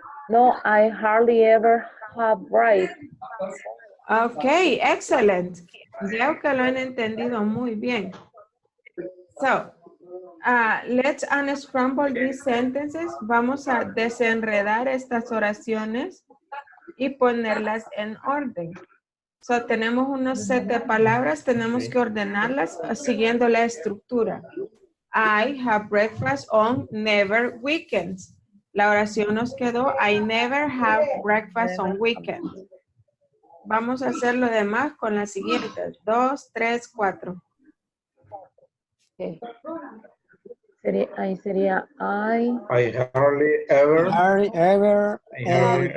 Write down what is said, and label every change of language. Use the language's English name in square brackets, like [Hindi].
[English] No, I hardly ever have rice. Okay, excellent. [Spanish] Veo que lo han entendido muy bien. [English] So, let's unscramble these sentences. [Spanish] Vamos a desenredar estas oraciones y ponerlas en orden. So, tenemos unos set de palabras, tenemos que ordenarlas siguiendo la estructura. [English] I have breakfast on never weekends. [Spanish] La oración nos quedó, [English] I never have breakfast on weekends. [Spanish] Vamos a hacer lo demás con las siguientes. 2, 3, 4. Okay. Ahí sería [English] I hardly ever, Hardly ever I hardly eat